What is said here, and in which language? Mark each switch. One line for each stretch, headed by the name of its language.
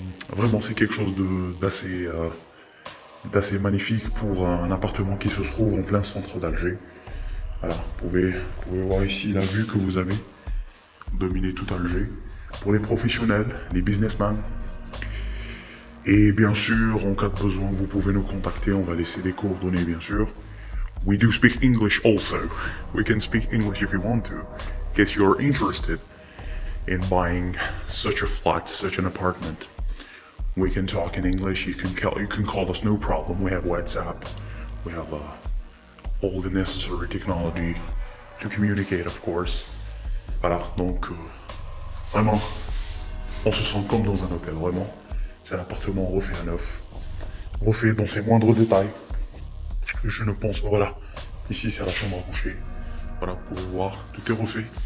French: Vraiment, c'est quelque chose d'assez magnifique pour un appartement qui se trouve en plein centre d'Alger. Voilà, vous pouvez voir ici la vue que vous avez, dominer tout Alger. Pour les professionnels, les businessmen. Et bien sûr, en cas de besoin, vous pouvez nous contacter, on va laisser des coordonnées bien sûr.
English: We do speak English also. We can speak English if you want to, in case you're interested in buying such a flat, such an apartment. We can talk in English, you can call us, no problem. We have WhatsApp, we have all the necessary technology to communicate, of course.
French: Voilà, donc vraiment, on se sent comme dans un hôtel, vraiment. C'est un appartement refait à neuf, refait dans ses moindres détails. Je ne pense pas, voilà. Ici, c'est la chambre à coucher. Voilà, vous pouvez voir, tout est refait.